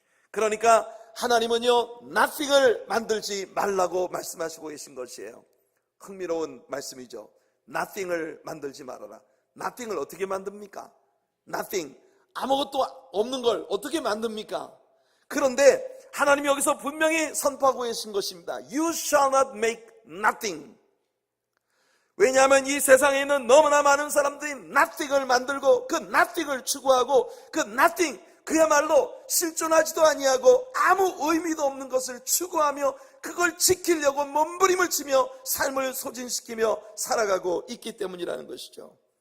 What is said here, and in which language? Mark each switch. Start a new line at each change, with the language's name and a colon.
Korean: 그러니까 하나님은요 nothing을 만들지 말라고 말씀하시고 계신 것이에요. 흥미로운 말씀이죠. nothing을 만들지 말아라. nothing을 어떻게 만듭니까? nothing, 아무것도 없는 걸 어떻게 만듭니까? 그런데 하나님이 여기서 분명히 선포하고 계신 것입니다.
English: You shall not make nothing.
Korean: 왜냐하면 이 세상에 있는 너무나 많은 사람들이 nothing을 만들고 그 nothing을 추구하고 그 nothing, 그야말로 실존하지도 아니하고 아무 의미도 없는 것을 추구하며 그걸 지키려고 몸부림을 치며 삶을 소진시키며 살아가고 있기 때문이라는 것이죠.